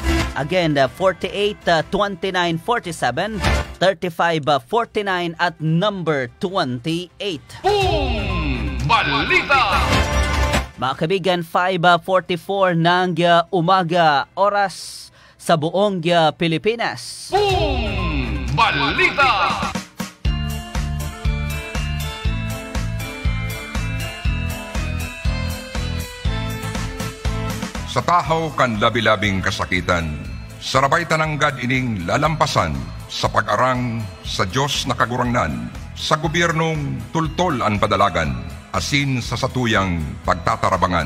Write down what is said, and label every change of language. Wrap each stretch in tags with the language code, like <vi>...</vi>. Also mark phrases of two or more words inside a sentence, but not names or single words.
<en>Again, 48, 29, 47, 35, 49 at number 28.</en> <tl>Boom! Balita! Mga kaibigan, 5:44 ng umaga, oras sa buong Pilipinas. Boom! Balita!</tl> <bik>Sa tahaw kan labi-labing kasakitan, sarabay tananggad ining lalampasan sa pag-arang sa Diyos na kagurangnan, sa gobyernong tultol ang padalagan, asin sa satuyang pagtatarabangan.</bik>